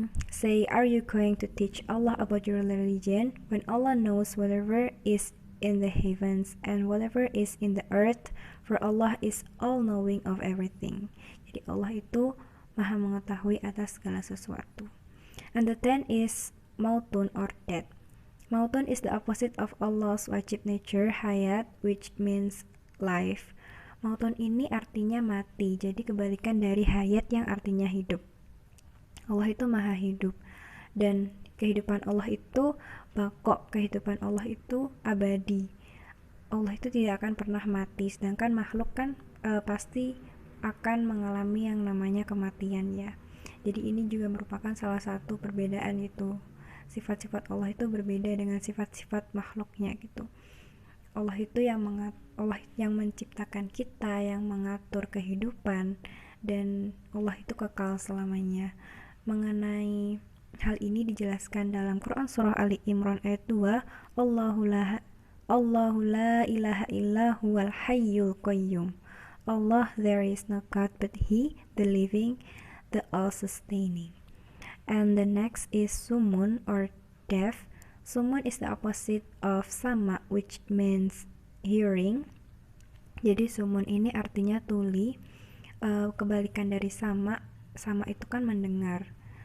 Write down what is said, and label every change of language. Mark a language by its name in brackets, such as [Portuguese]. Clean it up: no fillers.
[English] Say, are you going to teach Allah about your religion when Allah knows whatever is in the heavens and whatever is in the earth, for Allah is all knowing of everything. [Indonesian] Jadi Allah itu maha mengetahui atas segala sesuatu. [English] And the 10 is mautun or death. Mautun is the opposite of Allah's wajib nature, hayat, which means life. [Indonesian] Mautun ini artinya mati, jadi kebalikan dari hayat yang artinya hidup. Allah itu maha hidup, dan kehidupan Allah itu bakok, kehidupan Allah itu abadi. Allah itu tidak akan pernah mati, sedangkan makhluk kan pasti akan mengalami yang namanya kematian ya. Jadi ini juga merupakan salah satu perbedaan gitu. Sifat-sifat Allah itu berbeda dengan sifat-sifat makhluknya gitu. Allah itu Allah yang menciptakan kita, yang mengatur kehidupan, dan Allah itu kekal selamanya. Mengenai hal ini dijelaskan dalam Quran surah Ali Imran ayat 2, [Arabic] Allahu la ilaha illa huwal hayyul qayyum. [English] Allah, there is no God but He, the living, the all-sustaining. And the next is sumun or deaf. Sumun is the opposite of sama, which means hearing. [Indonesian] Jadi sumun ini artinya tuli. Kebalikan dari sama itu kan mendengar.